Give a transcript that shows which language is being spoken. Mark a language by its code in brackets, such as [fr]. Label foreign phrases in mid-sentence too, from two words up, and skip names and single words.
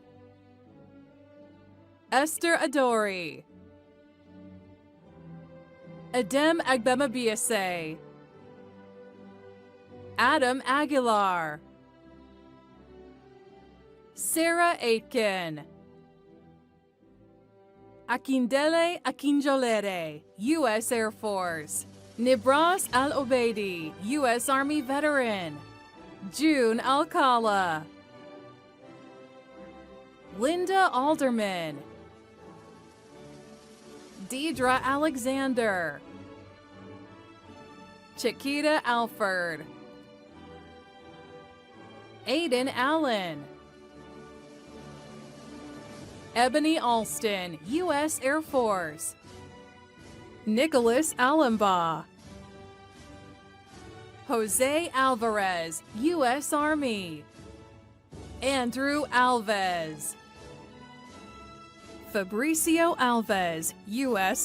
[en] Esther Adori, Adem Agbemabiase, Adam Aguilar, Sarah Aitken, Akindele Akinjolere, U.S. Air Force, Nibras Al-Obeidi, U.S. Army veteran, June Alcala, Linda Alderman, Deidre Alexander, Chiquita Alford, Aiden Allen, Ebony Alston, U.S. Air Force, Nicholas Allenbaugh, Jose Alvarez, U.S. Army, Andrew Alves, Fabricio Alves, U.S.